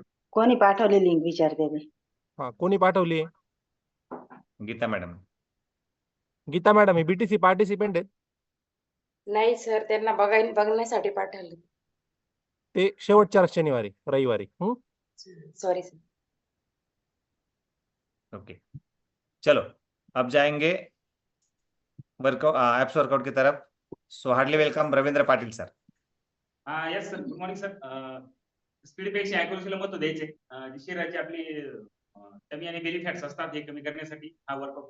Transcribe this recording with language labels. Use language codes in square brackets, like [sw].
[mr] कोणी पाठवली लिंक विचारते मी. हा, कोणी पाठवली? गीता मॅडम. गीता मॅडम ही बीटीसी पार्टिसिपेंट आहेत? नाही सर, त्यांना बघण्यासाठी पाठवलं. ते शेवटच्या शनिवारी रविवारी. Sorry sir. [hi] ओके, चलो अब जाएंगे वर्कआउट, एप्स वर्कआउट की तरफ. [en] So hardly welcome Ravindra Patil sir. Yes sir, good morning sir. [mr] स्पीडपेक्षा ॲक्युरसीला महत्त्व द्यायचे. जी शरीराची आपली कमी आणि बेली फॅट्स असतात हे कमी करण्यासाठी हा वर्कआउट